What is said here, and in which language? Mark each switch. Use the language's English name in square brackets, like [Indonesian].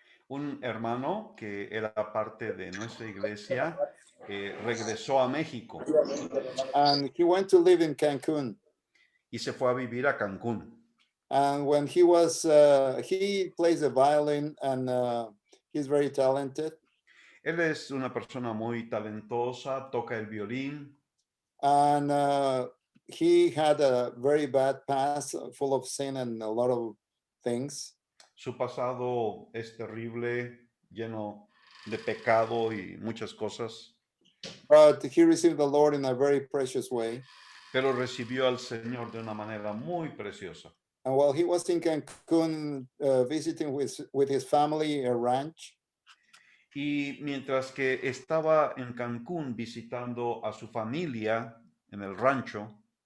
[Spanish] un hermano que era parte de nuestra iglesia regresó a México [English] And he went to live in Cancun. [Spanish] y se fue a vivir a Cancún. [English] And when he plays the violin and he's very talented. [Spanish] Él es una persona muy talentosa, toca el violín. [English] And he had a very bad past, full of sin and a lot of things. [Spanish] Su pasado es terrible, lleno de pecado y muchas cosas. [English] But he received the Lord in a very precious way. [Spanish] Pero recibió al Señor de una manera muy preciosa. [English] And while he was in Cancun visiting with his family a ranch, [Spanish] Y mientras que estaba en Cancún visitando a su familia en el rancho,